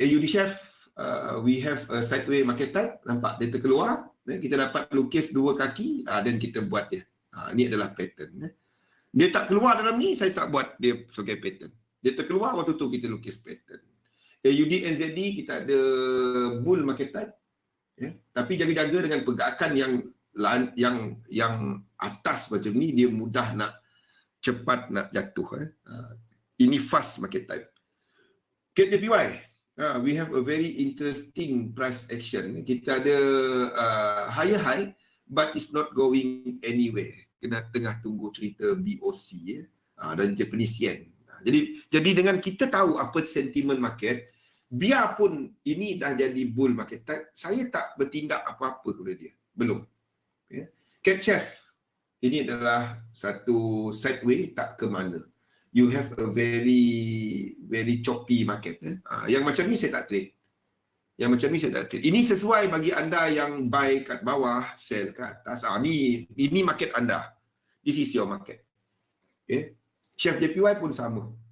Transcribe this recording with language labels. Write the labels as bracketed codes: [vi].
[en] AUD Chef, we have a sideways market type. [ms] Nampak dia terkeluar. Kita dapat lukis dua kaki dan kita buat dia. Ini adalah pattern. Dia tak keluar dalam ni, saya tak buat dia sebagai pattern. Dia terkeluar, waktu tu kita lukis pattern. AUD NZD kita ada bull market type. Tapi jaga-jaga dengan pergerakan yang atas macam ni, dia mudah cepat nak jatuh. Ini fast market type. [en] KJPY, we have a very interesting price action. Kita ada higher high, but it's not going anywhere. [ms] Kena tengah tunggu cerita BOC dan Japanese yen. Jadi dengan kita tahu apa sentimen market, biarpun ini dah jadi bull market type, saya tak bertindak apa-apa kepada dia. Belum. Cat Chef, ini adalah satu sideway tak ke mana. [en] You have a very choppy market. [ms] Yang macam ni saya tak trade. Ini sesuai bagi anda yang buy kat bawah, sell kat atas. [en] Ini market anda. This is your market. Okay. [ms] Chef JPY pun sama.